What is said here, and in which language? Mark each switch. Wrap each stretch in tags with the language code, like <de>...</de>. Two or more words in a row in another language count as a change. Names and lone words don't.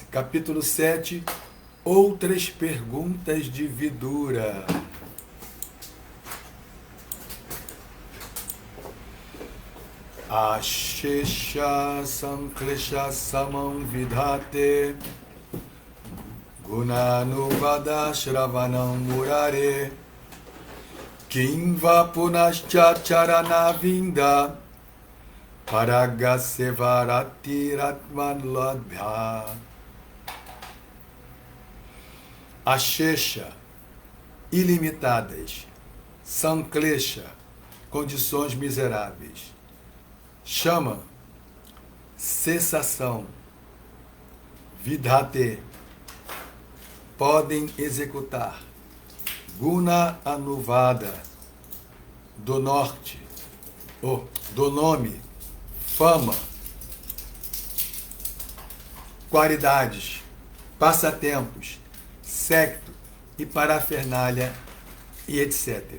<pt>Capítulo 7, outras perguntas de Vidura.</pt> <sa>Ashesha Sanklesha Samam Vidhate Gunanuvada Shravanam Murare Kimva Punascha Charanavinda Paragasevarati Ratman Ladbha.</sa> <pt>Ashesha, ilimitadas. Sanklesha, condições miseráveis. Chama, cessação. Vidhate, podem executar.</pt> <sa>Guna Anuvada,</sa> <pt>do norte, do nome, fama, qualidades, passatempos, secto e parafernália e etc.</pt>